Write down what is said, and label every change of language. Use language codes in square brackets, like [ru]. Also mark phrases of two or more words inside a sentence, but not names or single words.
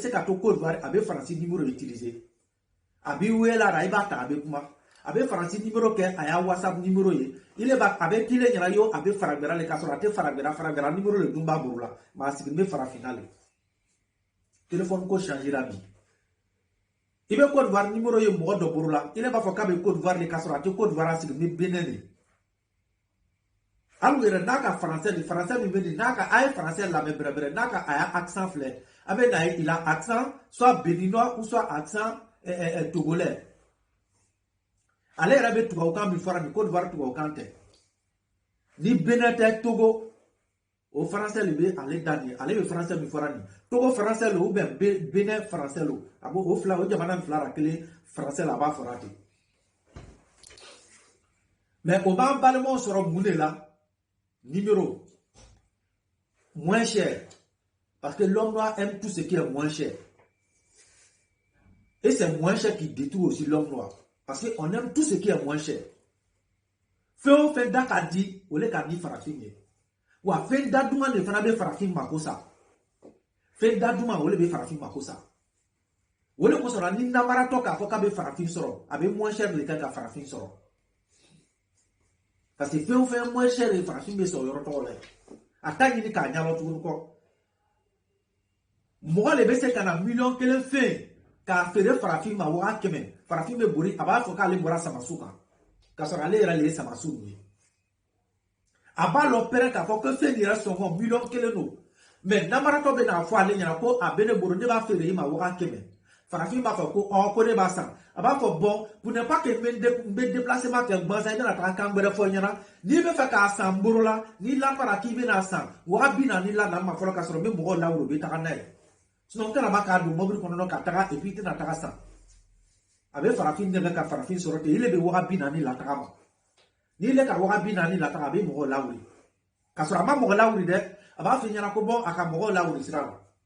[bm] se ka to Côte d'Ivoire a bɛ faransi [fr] numéro utiliser [bm] a bɛ wele la i b'a ta a bɛ kuma a bɛ faransi numéro kɛ a y'a whatsapp numéro ye ile ba a bɛ tile ɲɛna yo a bɛ faragbɛra le k'a sɔrɔ a tɛ faragbɛra numéro le dun b'a bolo la maa sigilen bɛ farafinna le téléphone ko changera bi i bɛ Côte d'Ivoire numéro ye mɔgɔ dɔ bolo la ile b'a fɔ k'a bɛ Côte d'Ivoire le k'a sɔrɔ a tɛ Côte d'Ivoire a sigilen bɛ Benin de alu yɛrɛ n'a ka français min bɛ nin n'a ka a ye français lamɛn bɛrɛbɛrɛ n'a ka a y'a accent filɛ a bɛ na ye [fr] il a accent soit béninois ou soit accent togolais [bm] ale yɛrɛ bɛ tubabukan min fɔra nin Côte d'Ivoire tubabukan tɛ ni Benin tɛ Togo o français le bɛ ale da nin ale bɛ français min fɔra nin Togo français lo ou bien Benin français lo a b'o fila o jamana nin fila la kelen français la a b'a fɔra ten [fr] mais [bm] o b'an balimaw sɔrɔ mun de la [fr] numéro moins cher parce que l'homme noir aime tout ce qui est moins cher et c'est moins cher qui détruit aussi l'homme noir parce qu'on aime tout ce qui est moins cher [bm] fɛn o fɛn da ka di o le ka di farafin ye wa fɛn da duman de fana bɛ farafin mako sa fɛn da duman o le bɛ farafin mako sa o le kosɔn la ni namaratɔ k'a fɔ k'a bɛ farafin sɔrɔ a bɛ [fr] moins cher [bm] de kɛ ka farafin sɔrɔ parce que fɛn o fɛn [fr] moins cher [bm] de farafin bɛ sɔrɔ yɔrɔ tɔgɔ la a t'a ɲini k'a ɲɛnabɔ tuguni kɔ mɔgɔ de bɛ se ka na miliyɔn kelen fɛn k'a feere farafin ma waa kɛmɛ farafin bɛ bori a b'a fɔ k'ale bɔra samasu kan k'a sɔrɔ ale yɛrɛ de ye samasu ninnu ye a b'a lɔ pɛrɛn k'a fɔ ko fɛn nin yɛrɛ sɔngɔ miliyɔn kelen don mais namaratɔ bɛ n'a fɔ ale ɲɛna ko a bɛ ne bolo ne b'a feere i ma waa kɛmɛ farafin b'a fɔ ko ko ne b'a san a b'a fɔ [fr] bon pour ne pas que [bm] n bɛ déplacement kɛ gansan i bɛna taga kan wɛrɛ fɔ n ɲɛna n'i bɛ fɛ k'a san n bolo la n'i lamara k'i bɛna san waa bi naani la na ma fɔlɔ k'a sɔrɔ n bɛ mɔgɔw lawuli u bɛ taga n'a ye sinon n kana ma k'a don mobili kɔnɔ ka taga [fr] et puis [bm] i tɛna taga san a bɛ farafin dɛmɛ ka farafin sɔrɔ ten ile bɛ waa bi naani la taga ma n'i le ka waa bi naani la taga a bɛ mɔgɔw lawuli k'a sɔrɔ a ma mɔgɔ lawuli dɛ a b'a f'i ɲɛna ko bon a ka mɔgɔw lawuli sira la